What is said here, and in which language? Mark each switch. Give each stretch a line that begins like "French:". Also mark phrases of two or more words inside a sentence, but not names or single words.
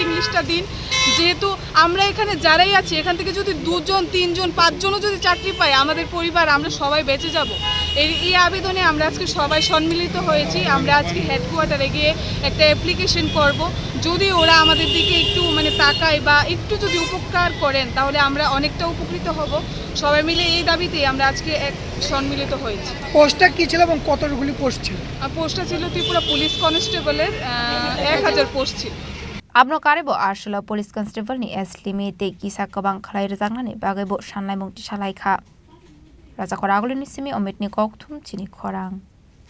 Bangla: লিস্টটা দিন যেহেতু আমরা এখানে যারাই আছি এখান থেকে যদি 2 জন 3 জন 5 জনও যদি চাকরি পাই আমাদের পরিবার আমরা সবাই বেঁচে যাব এই আবেদনে আমরা আজকে সবাই সম্মিলিত হয়েছি আমরা আজকে হেডকোয়ার্টারে গিয়ে একটা অ্যাপ্লিকেশন করব যদি ওরা আমাদের দিকে একটু মানে তাকায় বা একটু যদি উপকার করেন তাহলে আমরা অনেকটা উপকৃত হব সবাই মিলে এই দাবিতেই আমরা আজকে এক সম্মিলিত হয়েছি পোস্টটা কি ছিল এবং কতগুলি পোস্ট ছিল পোস্টটা ছিল ত্রিপুরা পুলিশ কনস্টেবলের 1000 পোস্ট ছিল
Kok Borok: Abno karebo arsala PoliceConstable ni eslimi te kisa kabang Khlaijak bagaibo sanlaimong ti salaikha Raja Khorang ni simi omitni kokthum Chini Khorang